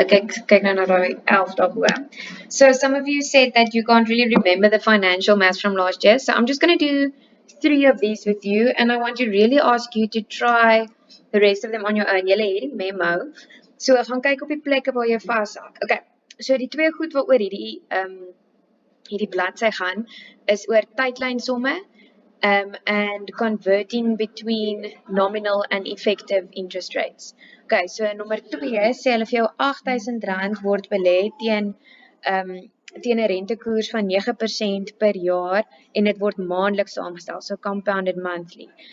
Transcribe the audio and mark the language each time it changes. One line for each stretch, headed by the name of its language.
Afrikaans: Ek kyk nou na daai 11 daarbo.
English: So some of you said that you can't really remember the financial maths from last year. So I'm just going to do 3 of these with you and I want to really ask you to try the rest of them on your own.
Afrikaans: Julle het die memo. So gaan kyk op die plekke waar jy vashak. Okay. So die twee goed wat oor hierdie bladsy gaan is oor tydlynsomme.
English: And converting between nominal and effective interest rates.
Afrikaans: Okay, so nommer 2 sê hulle vir jou R8000 word belê teen 'n rentekoers van 9% per jaar en dit word maandeliks saamgestel,
English: so compounded monthly.